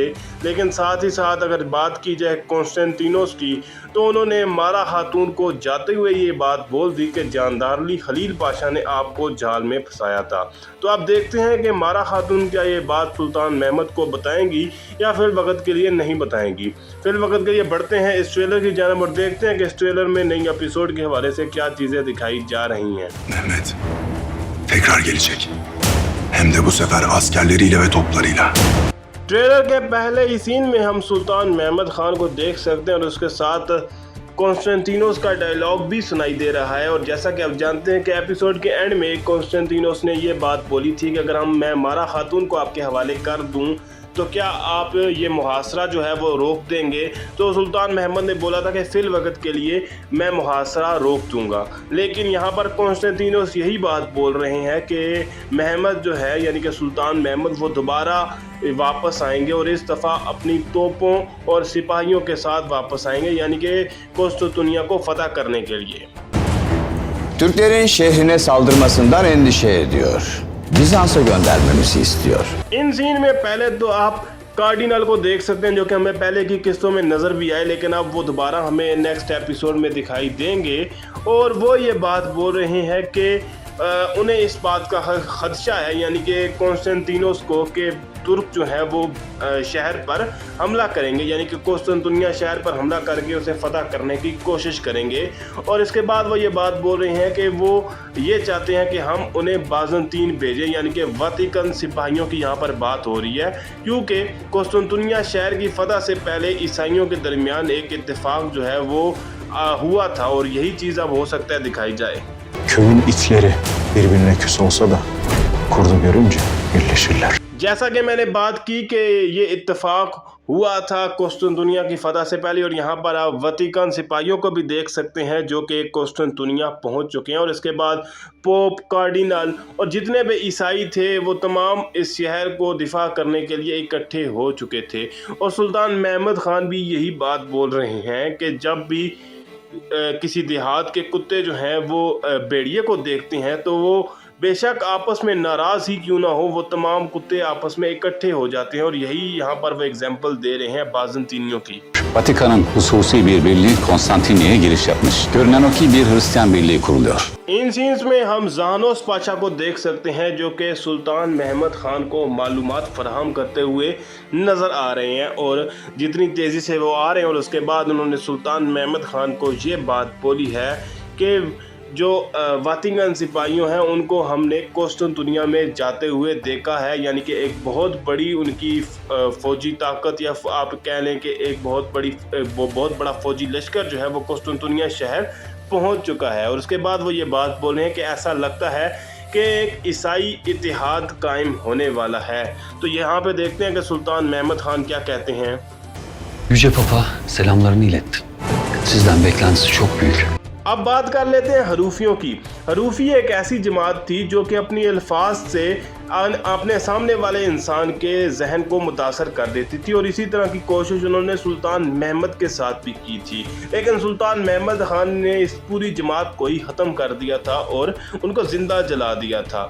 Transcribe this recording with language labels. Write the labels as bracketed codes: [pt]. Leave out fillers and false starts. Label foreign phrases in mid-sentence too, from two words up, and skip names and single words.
[ur] لیکن ساتھ ہی ساتھ اگر بات کی جائے کونسٹینٹینوس کی، تو انہوں نے مارا خاتون کو جاتے ہوئے یہ بات بول دی کہ جاندار علی خلیل پاشا نے آپ کو جال میں پھنسایا تھا. تو آپ دیکھتے ہیں کہ مارا خاتون کیا یہ بات سلطان محمد کو بتائیں گی یا پھر وقت کے لیے نہیں بتائیں گی. پھر وقت کے لیے بڑھتے ہیں اس ٹریلر کی جانب اور دیکھتے ہیں کہ اس ٹریلر میں نئی ایپیسوڈ کے حوالے سے کیا چیزیں دکھائی جا رہی ہیں. [tr] Mehmet tekrar gelecek. Hem de bu sefer askerleriyle ve toplarıyla. [ur] ٹریلر کے پہلے ہی سین میں ہم سلطان محمد خان کو دیکھ سکتے ہیں اور اس کے ساتھ کونسٹینٹینوس کا ڈائیلاگ بھی سنائی دے رہا ہے. اور جیسا کہ آپ جانتے ہیں کہ ایپیسوڈ کے اینڈ میں کونسٹینٹینوس نے یہ بات بولی تھی کہ اگر میں مارا خاتون کو آپ کے حوالے کر دوں تو کیا آپ یہ محاصرہ جو ہے وہ روک دیں گے. تو سلطان محمد نے بولا تھا کہ فی الوقت کے لیے میں محاصرہ روک دوں گا. لیکن یہاں پر کونسٹینٹینوس یہی بات بول رہے ہیں کہ محمد جو ہے، یعنی کہ سلطان محمد، وہ دوبارہ واپس آئیں گے اور اس دفعہ اپنی توپوں اور سپاہیوں کے ساتھ واپس آئیں گے، یعنی کہ قسطنطنیہ کو فتح کرنے کے لیے. [tr] Türklerin şehrine saldırmasından endişe ediyor. Bizans'a göndermemizi istiyor. [ur] ان سین میں پہلے تو آپ کارڈینل کو دیکھ سکتے ہیں، جو کہ ہمیں پہلے کی قسطوں میں نظر بھی آئے، لیکن اب وہ دوبارہ ہمیں نیکسٹ ایپیسوڈ میں دکھائی دیں گے. اور وہ یہ بات بول رہے ہیں کہ انہیں اس بات کا خدشہ ہے، یعنی کہ کونسٹینٹینوس کو، کہ ترک جو ہے وہ شہر پر حملہ کریں گے، یعنی کہ قسطنطنیہ شہر پر حملہ کر کے اسے فتح کرنے کی کوشش کریں گے. اور اس کے بعد وہ یہ بات بول رہے ہیں کہ وہ یہ چاہتے ہیں کہ ہم انہیں بازنطین بھیجیں، یعنی کہ ویٹیکن سپاہیوں کی یہاں پر بات ہو رہی ہے، کیونکہ قسطنطنیہ شہر کی فتح سے پہلے عیسائیوں کے درمیان ایک اتفاق جو ہے وہ ہوا تھا اور یہی چیز اب ہو سکتا ہے دکھائی جائے. [tr] Köyün itleri birbirine küs olsa da kurdu görünce birleşirler. [ur] جیسا کہ میں نے بات کی کہ یہ اتفاق ہوا تھا قسطنطنیہ کی فتح سے پہلے، اور یہاں پر آپ ویٹیکن سپاہیوں کو بھی دیکھ سکتے ہیں جو کہ قسطنطنیہ پہنچ چکے ہیں. اور اس کے بعد پوپ، کارڈینل اور جتنے بھی عیسائی تھے وہ تمام اس شہر کو دفاع کرنے کے لیے اکٹھے ہو چکے تھے. اور سلطان محمد خان بھی یہی بات بول رہے ہیں کہ جب بھی کسی دیہات کے کتے جو ہیں وہ بھیڑیے کو دیکھتے ہیں تو وہ بےشک آپس میں ناراض ہی کیوں نہ ہو، وہ تمام کتے آپس میں اکٹھے ہو جاتے ہیں. اور یہی یہاں پر وہ ایگزامپل دے رہے ہیں بازنطینیوں کی. [tr] Vatikan'ın hususi bir birliği Konstantiniyye'ye giriş yapmış. Görünen o ki bir Hristiyan birliği kuruluyor. [ur] ان سینز میں ہم زانوس پاشا کو دیکھ سکتے ہیں، جو کہ سلطان محمد خان کو معلومات فراہم کرتے ہوئے نظر آ رہے ہیں. اور جتنی تیزی سے وہ آ رہے ہیں، اور اس کے بعد انہوں نے سلطان محمد خان کو یہ بات بولی ہے کہ جو ویٹیکن سپاہیوں ہیں ان کو ہم نے قسطنطنیہ میں جاتے ہوئے دیکھا ہے، یعنی کہ ایک بہت بڑی ان کی فوجی طاقت، یا آپ کہہ لیں کہ ایک بہت بڑا فوجی لشکر جو ہے وہ قسطنطنیہ شہر پہنچ چکا ہے. اور اس کے بعد وہ یہ بات بول رہے ہیں کہ ایسا لگتا ہے کہ ایک عیسائی اتحاد قائم ہونے والا ہے. تو یہاں پہ دیکھتے ہیں کہ سلطان محمد خان کیا کہتے ہیں. [tr] Yüce Papa selamlarını iletti. Sizden beklentisi çok büyük. [ur] اب بات کر لیتے ہیں حروفیوں کی۔ حروفی ایک ایسی جماعت تھی جو کہ اپنی الفاظ سے اپنے سامنے والے انسان کے ذہن کو متاثر کر دیتی تھی، اور اسی طرح کی کوشش انہوں نے سلطان محمد کے ساتھ بھی کی تھی. لیکن سلطان محمد خان نے اس پوری جماعت کو ہی ختم کر دیا تھا اور ان کو زندہ جلا دیا تھا.